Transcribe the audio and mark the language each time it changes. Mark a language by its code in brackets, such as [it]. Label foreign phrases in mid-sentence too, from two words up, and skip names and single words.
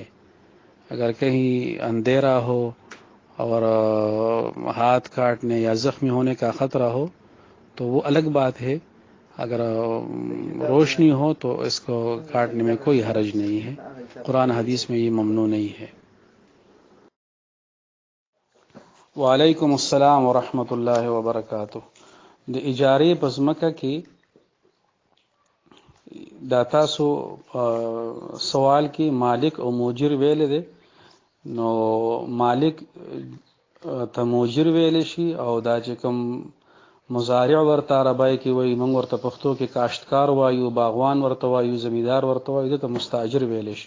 [ur] اگر کہیں اندھیرا ہو اور ہاتھ کاٹنے یا زخمی ہونے کا خطرہ ہو تو وہ الگ بات ہے. اگر روشنی ہو تو اس کو کاٹنے میں کوئی حرج نہیں ہے. قرآن حدیث میں یہ ممنوع نہیں ہے. [ar] وعلیکم السلام ورحمۃ اللہ وبرکاتہ. [ps] د اجارې په ځمکه کې دا تاسو سوال کې مالک او موجر ویل دي، نو مالک ته موجر ویل شي، او دا چې کوم مزارع ورته عربی کې وایي، موږ ورته پښتو کې کاشتکار وایو، باغوان ورته وایو، زمیندار ورته وایو، دته مستاجر ویل شي.